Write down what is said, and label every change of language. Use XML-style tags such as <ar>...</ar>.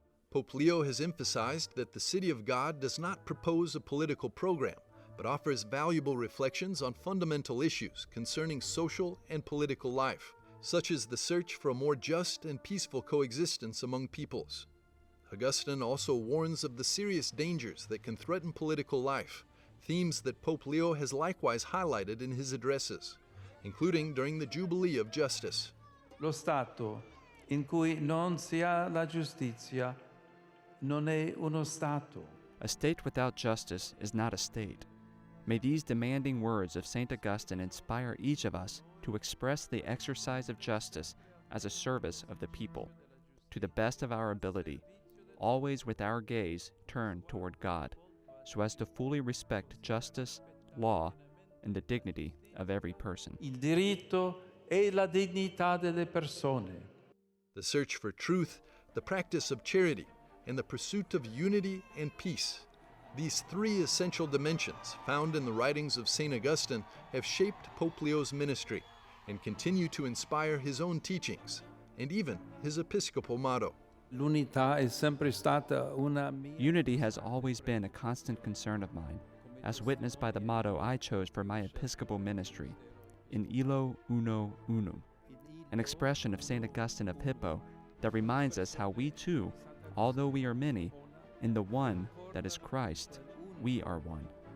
<en>Pope Leo has emphasized that the City of God does not propose a political program, but offers valuable reflections on fundamental issues concerning social and political life, such as the search for a more just and peaceful coexistence among peoples. Augustine also warns of the serious dangers that can threaten political life, themes that Pope Leo has likewise highlighted in his addresses, including during the Jubilee of Justice.</en> <it>Lo Stato in cui non si ha la giustizia non è uno Stato.</it> <en>A state without justice is not a state. May these demanding words of St. Augustine inspire each of us to express the exercise of justice as a service of the people, to the best of our ability, always with our gaze turned toward God, so as to fully respect justice, law, and the dignity of every person.</en> <it>Il diritto e la dignità delle persone.</it> <en>The search for truth, the practice of charity, and the pursuit of unity and peace. These three essential dimensions found in the writings of St. Augustine have shaped Pope Leo's ministry and continue to inspire his own teachings and even his episcopal motto.</en> <it>L'unità è sempre stata una mia...</it> <en>Unity has always been a constant concern of mine, as witnessed by the motto I chose for my episcopal ministry, in illo uno unum, an expression of St. Augustine of Hippo that reminds us how we too, although we are many, in the one that is Christ, we are one.</en>